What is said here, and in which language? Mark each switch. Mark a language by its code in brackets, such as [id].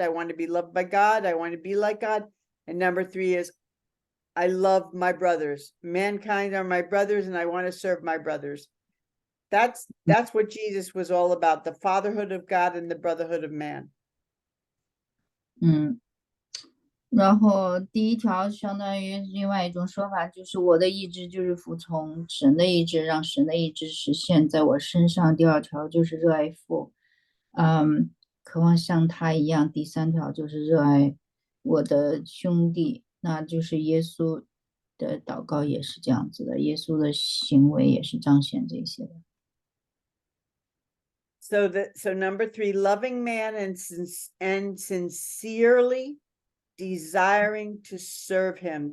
[en] I want to be loved by God. I want to be like God. And number 3 is I love my brothers. Mankind are my brothers, and I want to serve my brothers. That's what Jesus was all about, the fatherhood of God and the brotherhood of man. [zh] 然后第一条相当于另外一种说法，就是我的意志就是服从神的意志，让神的意志实现在我身上。第二条就是热爱父，渴望像他一样。第三条就是热爱我的兄弟，那就是耶稣的祷告也是这样子的，耶稣的行为也是彰显这些的。 [en] So number 3, loving man and sincerely desiring to serve him.